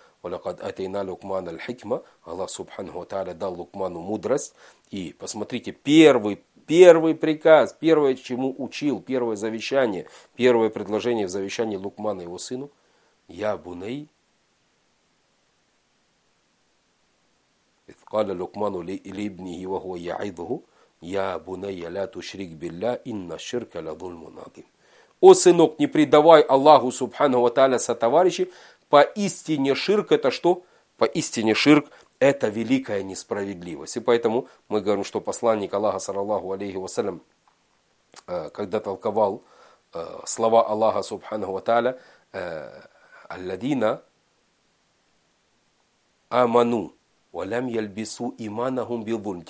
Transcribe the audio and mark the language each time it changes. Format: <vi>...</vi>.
<ar>Валякад атейна Лукман аль-хикма,</ar> <ru>Аллах Субхану Тааля дал Лукману мудрость. И посмотрите, первый приказ, первое, чему учил, первое завещание, первое предложение в завещании Лукмана его сыну, я буней.</ru> <ar>قال لقمان لابنه وهو يعظه يا بني لا تشرك بالله إن الشرك لظلم عظيم.</ar> <ru>О сынок, не предавай Аллаху Субхану ва Тааля сотоварищи. Поистине ширк это что? Поистине ширк это великая несправедливость. И поэтому мы говорим, что посланник Аллаха саллаллаху алейхи ва саллям, когда толковал слова Аллаха Субхану ва Тааля,</ru> <ar>аллядина аману валям ельбису иманахум билвульм.</ar>